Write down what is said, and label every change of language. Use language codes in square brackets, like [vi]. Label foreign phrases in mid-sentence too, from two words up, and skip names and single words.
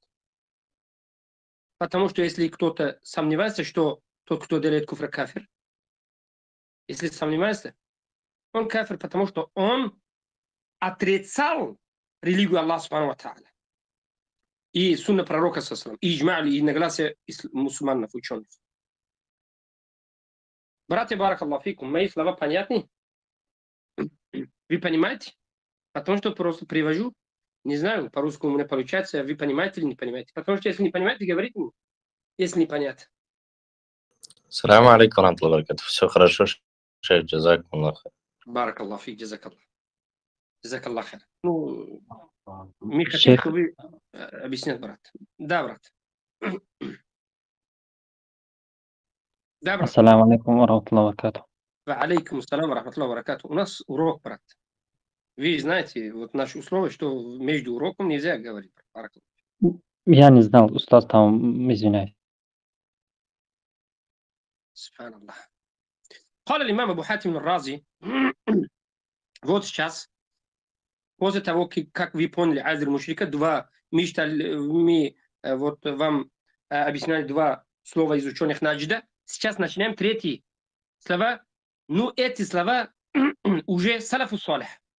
[ru] Потому что если кто-то сомневается, что тот, кто делает куфр, кафир, если сомневается, он кафир, потому что он отрицал религию [ar] الله سبحانه وتعالى. [ru] И сунна пророка [ar] صلى الله عليه وسلم, [ru] и иджма, и нагласие мусульманов, ученых. Братья, [ar] بارك الله فيكم, [ru] мои слова понятны? Вы понимаете? Потому что просто привожу. Не знаю, по-русски у меня получается, вы понимаете или не понимаете. Потому что если не понимаете, говорите мне, если непонятно. [ar] سلام عليكم ورحمة الله وبركاته. [ru] Все хорошо, [ar] شيخ جزاكم الله. بارك الله فيك, جزاك الله. جزاك الله خير. [ru] Ну, мы хотим, Шейх, чтобы вы объяснят, брат. Да, брат. Да, брат. [ar] السلام عليكم ورحمة الله وبركاته. وعليكم السلام ورحمة الله وبركاته. [ru] У нас урок, брат. Вы знаете, вот наши условия, что между уроком нельзя говорить. [ar] بارك الله. [ru] Я не знал, устаз там, извиняюсь. [ar] سبحان الله. قال الإمام أبو حاتم الرازي [ru] вот сейчас, после того, как вы поняли [ar] عذر المشرك, [ru] мы вот вам объясняли два слова из ученых наджда. Сейчас начинаем третьи слова. Ну, эти слова уже [ar] السلف الصالح.